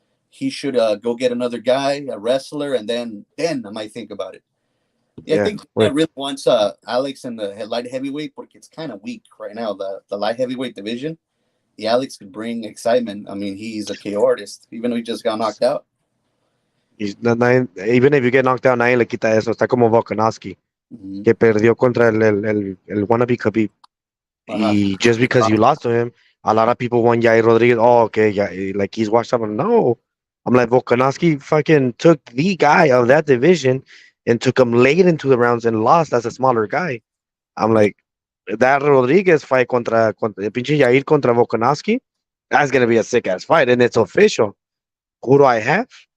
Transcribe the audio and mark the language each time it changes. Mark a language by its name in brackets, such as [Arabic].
[English] He should go get another guy, a wrestler, and then I might think about it. Yeah, I think he really wants Alex in the light heavyweight because it's kind of weak right now. The light heavyweight division. The Alex could bring excitement. I mean, he's a KO artist, even though he just got knocked out. Even if you get knocked out, [Spanish] nadie le quita eso. Está como Volkanovski, que perdió contra el wannabe Khabib. [English] Y just because you lost to him, a lot of people want Yair Rodriguez. Oh, okay, yeah, like he's washed up. No, I'm like, Volkanovski fucking took the guy of that division and took him late into the rounds and lost as a smaller guy. I'm like, that Rodriguez fight [Spanish] contra pinche Yair contra [English] Volkanovski, that's gonna be a sick ass fight, and it's official. Who do I have?